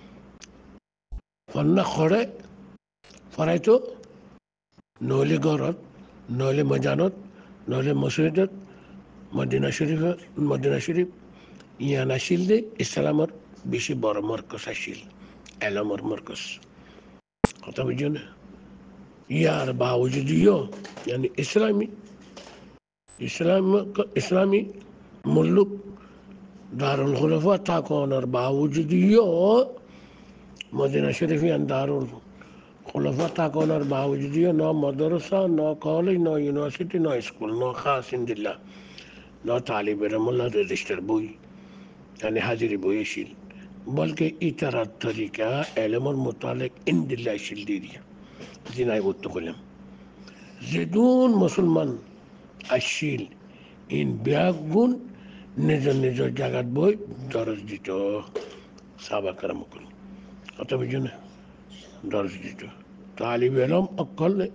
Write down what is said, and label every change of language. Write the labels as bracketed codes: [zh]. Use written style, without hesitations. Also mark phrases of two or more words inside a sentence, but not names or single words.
[ctg] ফন্না খড়ে ফরাইতো নইলে গরত নইলে মজানত নইলে মসজিদত মদিনা শরীফ ইয়ান আসিল দে ইসলামর বেশি বড় মরকজ আসিল এলমর মরকজ কথা বুঝেন ইয়ার বাউজুদিও यानी ইসলামী মুল্লুক দারুল খুলাফা থাকার বাউজুদিও মদিনা শরীফ ইয়ান দারুল খুলাফা থাকার বাউজুদিও ন মাদ্রাসা ন কলেজ ন ইউনিভার্সিটি ন স্কুল ন খাস ইন্দিল্লা ন তালিবের মোল্লা রেজিস্টার বই यानी হাজিরি বই ছিল বলকে ইতারার তরিকা এলমর মোতালেক ইন্দিল্লা ছিল দিরিয়া জিনাই বুঝতে করলাম যেদুন মুসলমান আসছিল ইন ব্যাগুন নিজের জায়গাত বই দরজ দিত সাবা কারামকুল অত বুঝুন দরজ দিত তালিব এলম অকল